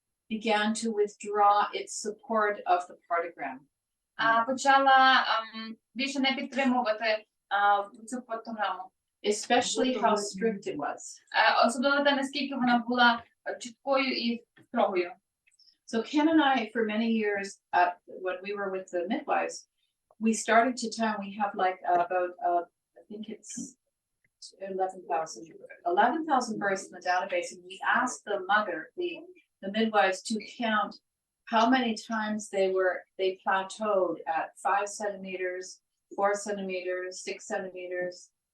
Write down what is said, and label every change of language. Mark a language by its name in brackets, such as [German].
[English] began to withdraw its support of the partogram? [Ukrainian] почала більше не підтримувати цю фотограму. [English] Especially how strict it was. [Ukrainian] Особливо те, наскільки вона була чіткою і строгою. [English] So Ken and I, for many years, when we were with the midwives, we started to tell, we have like about, I think it's 11,000 births in the database, and we asked the mother, the midwives, to count how many times they plateaued at 5 centimeters, 4 centimeters, 6 centimeters.